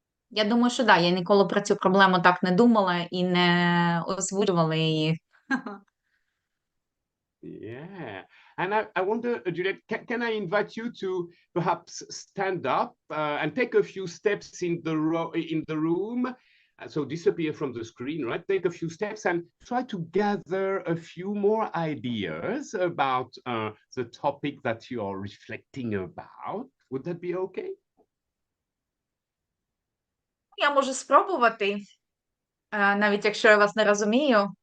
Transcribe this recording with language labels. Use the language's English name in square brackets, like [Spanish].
[Ukrainian] Я думаю, що я ніколи про цю проблему так не думала і не озвучувала її. [English] Yeah. And I wonder, Juliette, can I invite you to perhaps stand up and take a few steps in the room? So disappear from the screen, right? Take a few steps and try to gather a few more ideas about the topic that you are reflecting about. Would that be okay? [Ukrainian] Я можу спробувати, навіть якщо я вас не розумію.